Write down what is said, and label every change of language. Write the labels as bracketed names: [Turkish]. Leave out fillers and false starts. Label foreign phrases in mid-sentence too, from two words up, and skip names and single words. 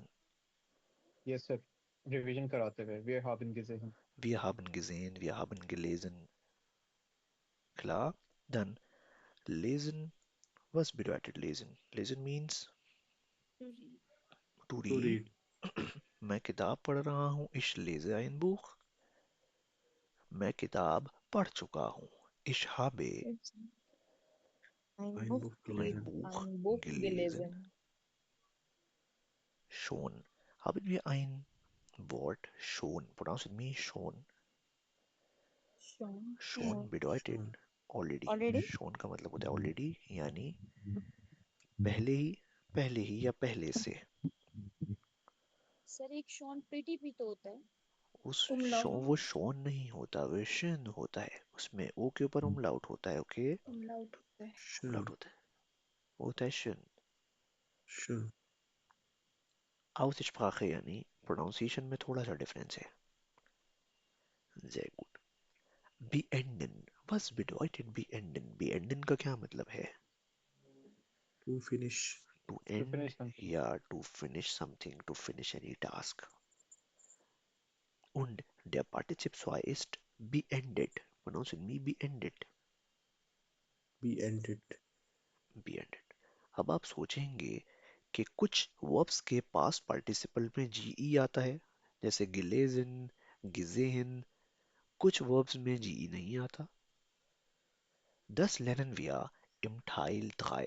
[English] Yes, sir. Revision [Hindi] कराते हुए. [German] Wir haben gesehen. Wir haben gesehen, wir haben gelesen। Klar? Dann lesen, was bedeutet lesen? [English] Lesen means to To read। read. [Hindi] मैं किताब पढ़ रहा हूँ, [German] ich lese ein Buch। [Hindi] मैं किताब पढ़ चुका हूँ, [German] ich habe Ein Buch ein gelesen. Buch Ein Buch gelesen। gelesen. Schon, haben wir ein Wort schon? [English] Pronounce with me, [German] schon। Schon. Schon bedeutet Schon. [Hindi] already। schon का मतलब होता है already, यानी पहले ही, पहले ही या पहले से। सर एक शॉन प्रीटी भी तो होता है। उस शो वो शोन नहीं होता, वो शन होता है। उसमें ओ के ऊपर umlaut होता है। ओके, umlaut होता है। [German] Schön. [Hindi] umlaut होता है, वो होता है शन। [German] Schön. [Hindi] Aussprache यानी प्रोनाउंसिएशन में थोड़ा सा डिफरेंस है। [German] Sehr gut। Beenden, was bedeutet beenden? [Hindi] Beenden का क्या मतलब है? [English] To finish. To To end finish something. या to finish something, to finish any task। [German] Und der Partizip 2 ist beendet। [English] Pronounce with me, [German] beendet। Beendet. beendet। [Hindi] अब आप सोचेंगे कि कुछ वर्ब्स के [English] past participle [Hindi] में जीई आता है, जैसे गिलेजन, गिजेहन। कुछ वर्ब्स में जीई नहीं आता। [German] Das lernen wir im Teil 3।